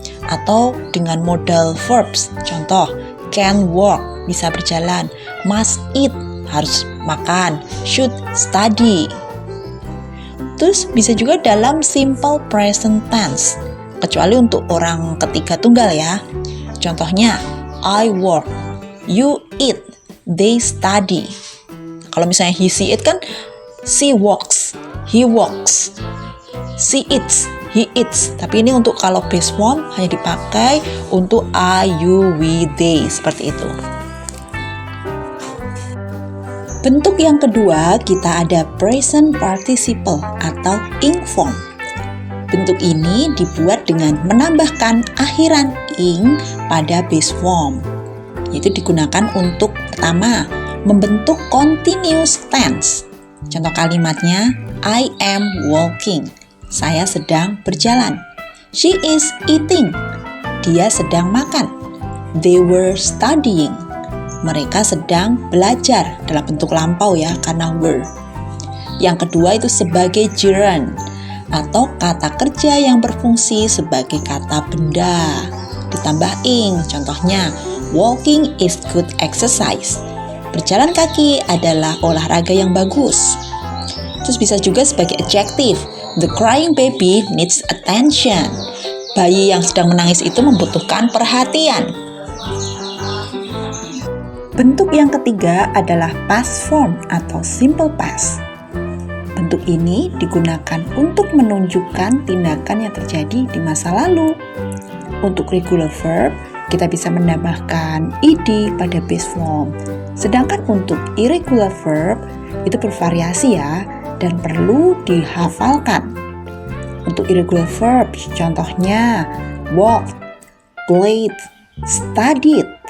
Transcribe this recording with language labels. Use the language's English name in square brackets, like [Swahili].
[Indonesian] Atau dengan modal verbs, contoh [English] can work, [Indonesian] bisa berjalan, [English] must eat, [Indonesian] harus makan, [English] should study. [Indonesian] Terus bisa juga dalam simple present tense, kecuali untuk orang ketiga tunggal ya. Contohnya [English] I work, you eat, they study. [Indonesian] Kalau misalnya he, she, it kan [English] she walks, he walks, she eats, he eats. [Indonesian] Tapi ini untuk kalau base form hanya dipakai untuk I, you, we, they, seperti itu. Bentuk yang kedua kita ada present participle atau ing form. Bentuk ini dibuat dengan menambahkan akhiran ing pada base form. Yaitu digunakan untuk pertama membentuk continuous tense. Contoh kalimatnya, [English] I am walking. [Indonesian] Saya sedang berjalan. [English] She is eating. [Indonesian] Dia sedang makan. [English] They were studying. [Indonesian] Mereka sedang belajar dalam bentuk lampau ya, karena were. Yang kedua itu sebagai gerund atau kata kerja yang berfungsi sebagai kata benda. Ditambah ing. [English] Contohnya, walking is good exercise. [Indonesian] Berjalan kaki adalah olahraga yang bagus. Terus bisa juga sebagai adjective. [English] The crying baby needs attention. [Indonesian] Bayi yang sedang menangis itu membutuhkan perhatian. Bentuk yang ketiga adalah past form atau simple past. Bentuk ini digunakan untuk menunjukkan tindakan yang terjadi di masa lalu. Untuk regular verb, kita bisa menambahkan ed pada base form. Sedangkan untuk irregular verb itu bervariasi ya dan perlu dihafalkan. Untuk irregular verb contohnya walked, played, studied.